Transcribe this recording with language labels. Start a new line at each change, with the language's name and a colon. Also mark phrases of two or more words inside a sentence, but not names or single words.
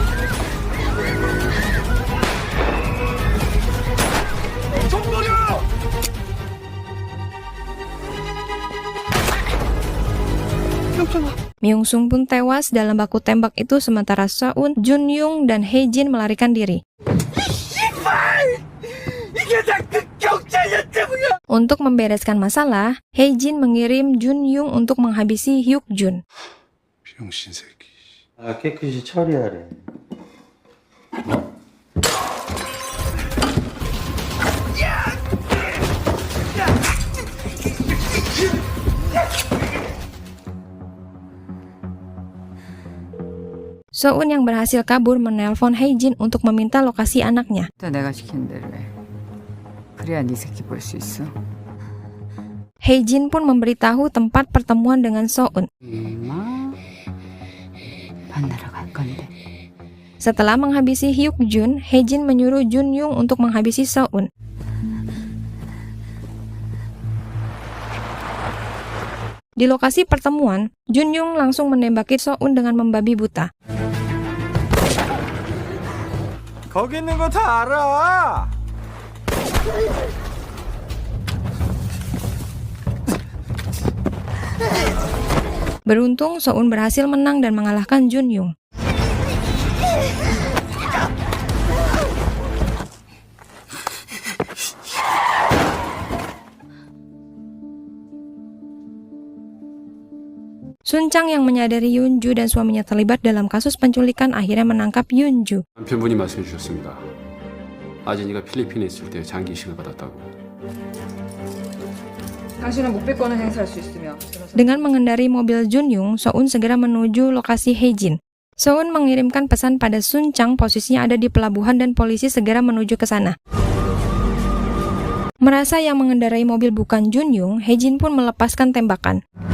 Indonesian: Myung-sung pun tewas dalam baku tembak itu sementara Seon, Jun-young, dan Hae-jin melarikan diri. Untuk membereskan masalah, Hae-jin mengirim Jun-young untuk menghabisi Hyuk-jun.
Korean: 병신 새끼. 아, 깨끗이 처리하래.
Indonesian: Seon yang berhasil kabur menelpon Hae-jin untuk meminta lokasi anaknya.
Korean: 또 내가 시킨 대로 해. 그래야 네 새끼 볼 수 있어.
Indonesian: Hae-jin pun memberitahu tempat pertemuan dengan Seon.
Korean: 엄마 만나러 갈 건데.
Indonesian: Setelah menghabisi Hyuk-jun, Hae-jin menyuruh Jun-young untuk menghabisi Seon. Di lokasi pertemuan, Junyoung langsung menembaki So-un dengan membabi buta.
Korean: 거기 있는 거 다 알아.
Indonesian: Beruntung, So-un berhasil menang dan mengalahkan Junyoung. Sun Chang yang menyadari Yoon-ju dan suaminya terlibat dalam kasus penculikan akhirnya menangkap Yoon-ju.
Korean: 남편분이 말씀해 주셨습니다. 아진이가 필리핀에 있을 때 장기 이식을 받았다고. 당신은 묵비권을 행사할 수 있으며
Indonesian: Dengan mengendari mobil Junyoung, So-un segera menuju lokasi Haejin. So-un mengirimkan pesan pada Sun Chang posisinya ada di pelabuhan dan polisi segera menuju ke sana. Merasa yang mengendarai mobil bukan Junyoung, Haejin pun melepaskan tembakan.